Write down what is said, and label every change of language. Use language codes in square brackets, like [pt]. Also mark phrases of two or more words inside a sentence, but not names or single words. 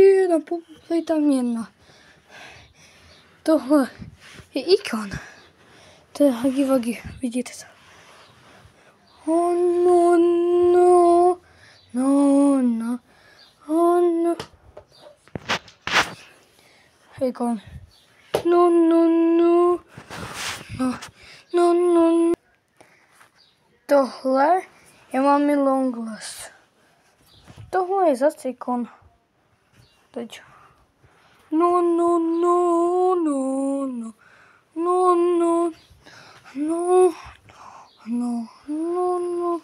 [cs] Vitamin. Tohle je ikon. To je Huggy Wuggy, vidíte to? [en] Oh no, no, no, no, oh no. Ikon. No, no, no, no, no, no. [cs] Tohle je Mami Longlegs. Tohle je zase ikon. Teď. [en] No, no, no, no, no, no, no, no, no, no, no.